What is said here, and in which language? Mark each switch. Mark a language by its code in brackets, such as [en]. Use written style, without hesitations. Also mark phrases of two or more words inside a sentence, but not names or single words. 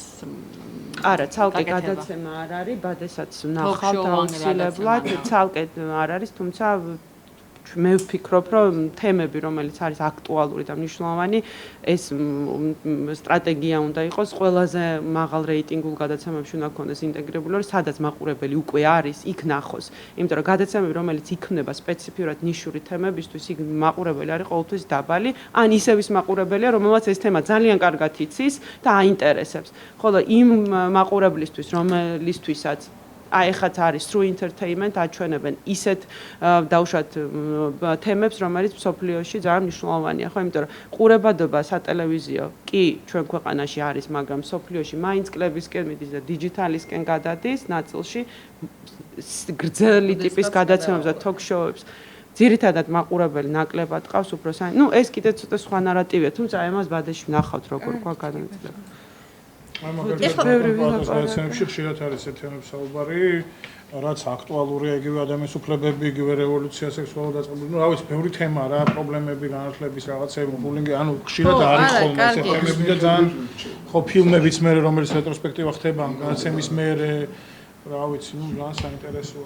[ka] არა, ცალკე გადაცემა არ არის, ბადებსაც ვნახავთ აუცილებლად, ცალკე არ არის, თუმცა მე ვფიქრობ, რომ თემები, რომელიც არის აქტუალური და მნიშვნელოვანი, ეს სტრატეგია უნდა იყოს ყველაზე მაღალ რეიტინგულ გადაცემებში უნდა გქონდეს ინტეგრირებული, რომ სადაც მაყურებელი უკვე არის, იქ ნახოს. იმიტომ რომ გადაცემები, რომელიც იქმნება სპეციფიურად ნიშური თემებისთვის, იქ მაყურებელი არის ყოველთვის დაბალი, ან ისევ ის მაყურებელია, რომელსაც ეს თემა ძალიან კარგად იცის და აინტერესებს. ხოლო იმ მაყურებლისთვის, რომელისთვისაც აი ეხაც არის [en] through entertainment [ka] აჩვენებენ ისეთ დაუშვათ თემებს, რომელიც მსოფლიოში ძალიან მნიშვნელოვანია, ხო, იმიტომ რომ ყურებადობა სატელევიზიო კი ჩვენ ქვეყანაში არის, მაგრამ მსოფლიოში მაინც კლებისკენ მიდის და დიჯიტალისკენ გადადის ნაწილში გრძელი ტიპის გადაცემებს და talk-show-ებს. ძირითადად მაყურებელი ნაკლებად ყავს უფრო ეს კიდე ცოტა სხვა ნარატივია, თუმცა აი ამას ბადეში ვნახავთ როგორ ყვა განმეცლება. აი მაგალითად გადაცემებში ხშირად არის ეს თემები საუბარი, რაც აქტუალურია იგივე ადამიანის უფლებები, იგივე რევოლუცია, სექსუალური დაწყებები, რა ვიცი, ბევრი თემა რა, პრობლემები, განათლების რაღაცები, ბულინგი, ხშირად არის ხოლმე ეს თემები და ძალიან ხო ფილმებიც მე რომელიც რეტროსპექტივა ხდება გადაცემის მერე, რა ვიცი, ძალიან საინტერესოა.